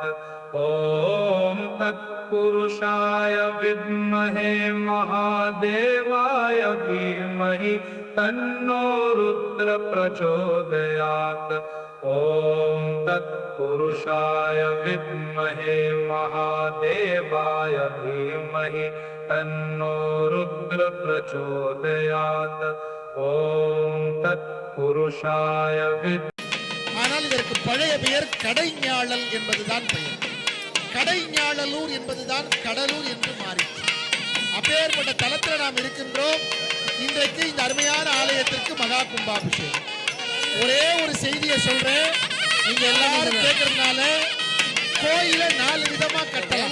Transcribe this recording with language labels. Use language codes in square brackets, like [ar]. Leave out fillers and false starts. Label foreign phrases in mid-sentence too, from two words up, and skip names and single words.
[sa] ॐ तत्पुरुषाय विद्महे महादेवाय धीमहि तन्नो रुद्र प्रचोदयात्. ॐ तत्पुरुषाय विद्महे महादेवाय धीमहि तन्नो रुद्र प्रचोदयात्. ॐ तत्पुरुषाय [ta] ஆனால் இதற்கு பழைய பெயர் கடைஞாழல் என்பதுதான் பெயர். கடைஞாழலூர் என்பதுதான் கடலூர் என்று மாறிச்சு. அப்பேற்பட்ட தலத்தில் நாம் இருக்கின்றோம். இன்றைக்கு இந்த அருமையான ஆலயத்திற்கு மகா கும்பாபிஷேகம். ஒரே ஒரு செய்தியை சொல்றேன், நீங்க எல்லாரும் கேட்கறதுனால கோயில 4 விதமா கட்டலாம்.